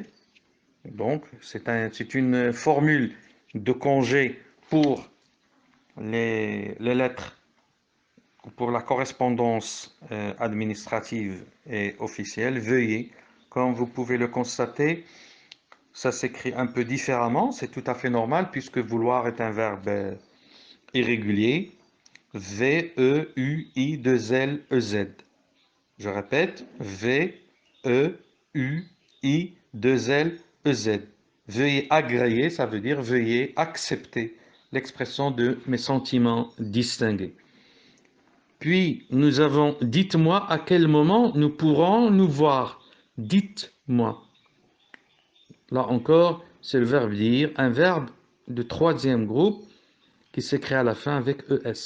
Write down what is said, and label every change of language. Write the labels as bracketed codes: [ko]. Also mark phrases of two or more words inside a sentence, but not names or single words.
[fr] Donc, c'est une formule de congé pour les lettres, pour la correspondance administrative et officielle. Veuillez, comme vous pouvez le constater, ça s'écrit un peu différemment. C'est tout à fait normal puisque vouloir est un verbe irrégulier. V-E-U-I-2-L-E-Z. Je répète, V-E-U-I-2-L-E-Z. Veuillez agréer, ça veut dire veuillez accepter l'expression de mes sentiments distingués. Puis, nous avons dites-moi à quel moment nous pourrons nous voir. Dites-moi. Là encore, c'est le verbe dire, un verbe de troisième groupe qui s'écrit à la fin avec ES.